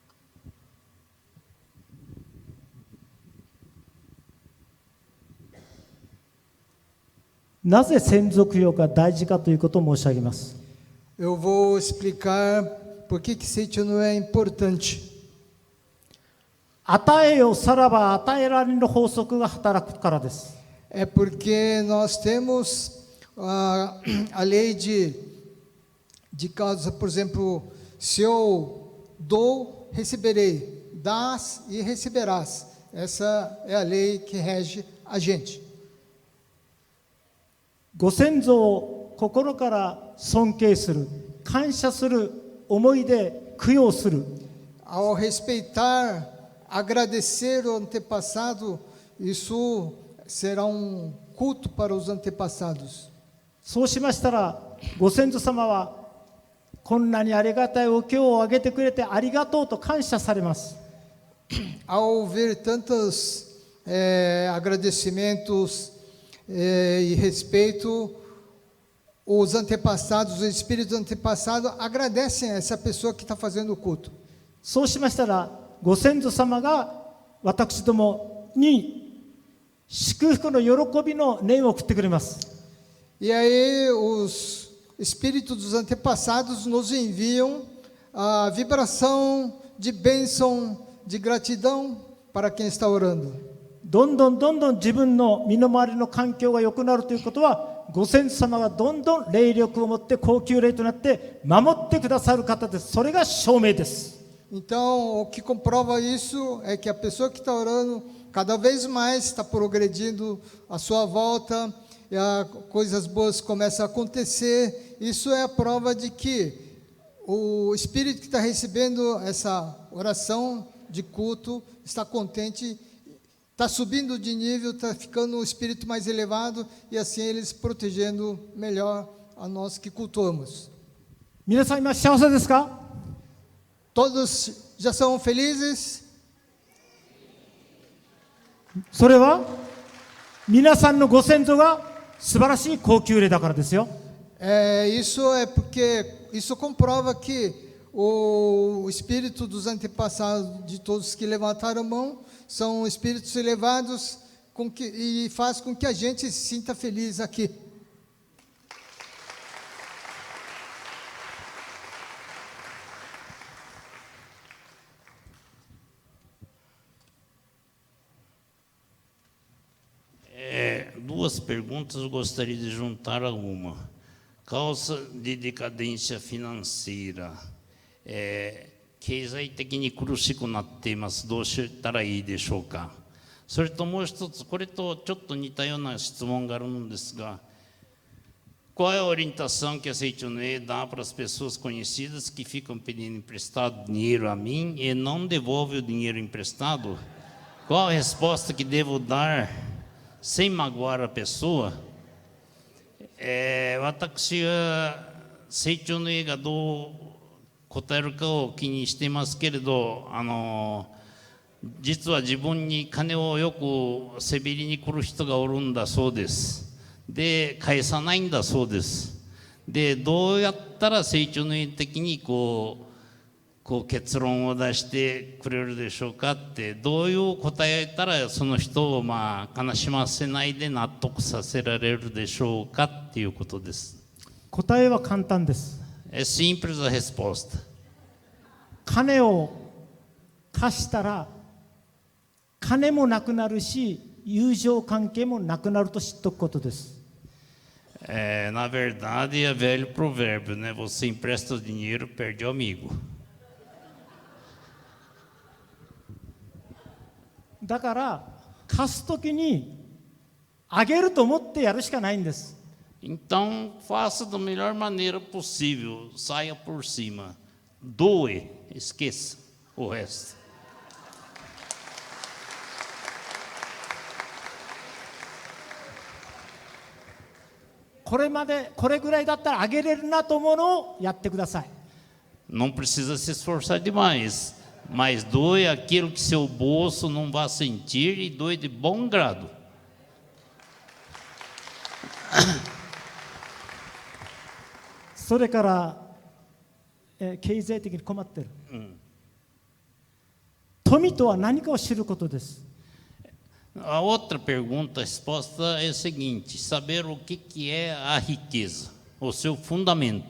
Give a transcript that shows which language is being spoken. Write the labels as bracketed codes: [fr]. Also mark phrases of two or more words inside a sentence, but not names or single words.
[ja] なぜ先祖供養が大事かということを申し上げます。 [pt] Eu vou explicar por que Seitonue é importante. [ja] 与えよさらば与えられる法則が働くからです。 [pt] É porque nós temos a lei de causa, por exemplo, se eu dou, receberei, dás e receberás. Essa é a lei que rege a gente. [ja] ご先祖を心から尊敬する、 感謝する思いで供養する。 [pt] Ao respeitar, agradecer o antepassado, isso será um culto para os antepassados. [ja] そうしましたら、ご先祖様はこんなにありがたいお経をあげてくれてありがとうと感謝されます。 [pt] Ao ver tantos agradecimentos e respeito, os antepassados, o espírito antepassado agradecem a essa pessoa que está fazendo o culto. [ja] そうしましたら、ご先祖様が私どもに祝福の喜びの念を送ってくれます。 [pt] E aí os espíritos dos antepassados nos enviam a vibração de bênção, de gratidão para quem está orando. [ja] どんどん自分の身の回りの環境が良くなるということは、ご先祖様がどんどん霊力を持って高級霊となって守ってくださる方です。それが証明です。 [pt] Então, o que comprova isso é que a pessoa que está orando cada vez mais está progredindo à sua volta, e coisas boas começam a acontecer. Isso é a prova de que o espírito que está recebendo essa oração de culto está contente, está subindo de nível, está ficando um espírito mais elevado e assim eles protegendo melhor a nós que cultuamos. [ja] 皆さん今幸せですか？ [pt] Todos já são felizes? [ja] それは皆さんのご先祖が素晴らしい高級霊だからですよ。 [pt] Isso é porque isso comprova que o espírito dos antepassados de todos que levantaram a mão são espíritos elevados e faz com que a gente se sinta feliz aqui. 2 perguntas eu gostaria de juntar a uma. Causa de decadência financeira. [ja] 経済的に苦しくなっています。どうしたらいいでしょうか。それともう一つ、これとちょっと似たような質問があるんですが、 [pt] qual é a orientação que a Seichonoye dá para as pessoas conhecidas que ficam pedindo emprestado dinheiro a mim e não devolvem o dinheiro emprestado? Qual a resposta que devo dar sem magoar a pessoa? [ja] 私はSeichonoyeがどう答えるかを気にしていますけれど、実は自分に金をよくせびりに来る人がおるんだそうです。で、返さないんだそうです。で、どうやったらSeichonoye的にこう結論を出してくれるでしょうかって、どういう答えたらその人を悲しませないで納得させられるでしょうかっていうことです。答えは簡単です。 [pt] É simples a resposta. [ja] 金を貸したら金もなくなるし友情関係もなくなると知っておくことです。 [pt] Na verdade, é velho provérbio, né? Você empresta o dinheiro, perde o amigo. [ja] だから貸すときにあげると思ってやるしかないんです。 [pt] Então, faça da melhor maneira possível, saia por cima, doe, esqueça o resto. [ja] これぐらいだったらあげれるなと思うのをやってください。 [pt] Não precisa se esforçar demais, mas doe aquilo que seu bolso não vai sentir e doe de bom grado. [ja] それから、経済的に困ってる、富とは何かを知ることです。 [pt] A outra pergunta, a resposta é a seguinte: saber o que é a riqueza, o seu fundamento.